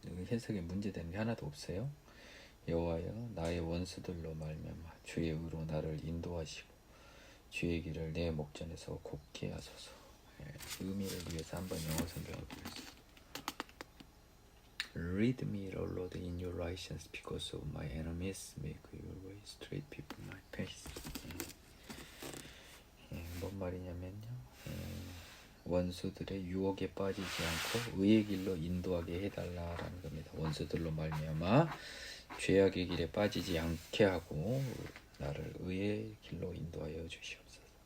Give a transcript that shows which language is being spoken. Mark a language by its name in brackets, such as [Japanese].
[Korean] 해석에 문제되는 게 하나도 없어요. 여호와여, 나의 원수들로 말미암아 주의 의로 나를 인도하시고 주의 길을 내 목전에서 곱게 하소서. 의미를 위해서 한번 영어 성경을 보겠습니다. [English] Lead me, O Lord, in your righteousness, because of my enemies. Make your way straight before my face. [Korean] 뭔 말이냐면요. 원수들의 유혹에 빠지지 않고 의의 길로 인도하게 해달라라는 겁니다. 원수들로 말미암아 죄악의 길에 빠지지 않게 하고 나를 의의 길로 인도하여 주시옵소서.